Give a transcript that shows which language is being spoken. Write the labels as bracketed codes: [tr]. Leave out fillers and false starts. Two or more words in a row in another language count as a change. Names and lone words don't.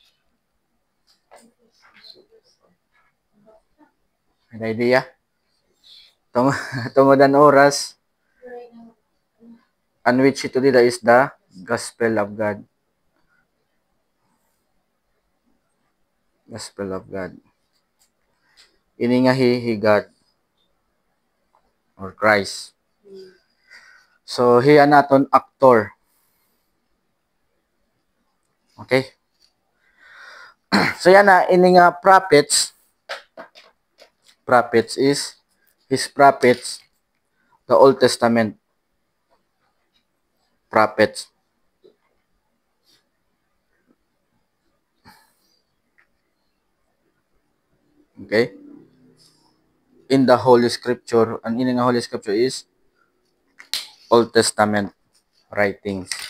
[war] may idea tungodan oras and which ito dida [en] is the gospel of God. Gospel of God. [war] Ini nga he God or Christ. So hiya naton actor. Okay? So yan na ini nga prophets [en] is his prophets the Old Testament prophets. Okay? In the Holy Scripture, [war] ang ini nga [en] Holy Scripture is Old Testament writings.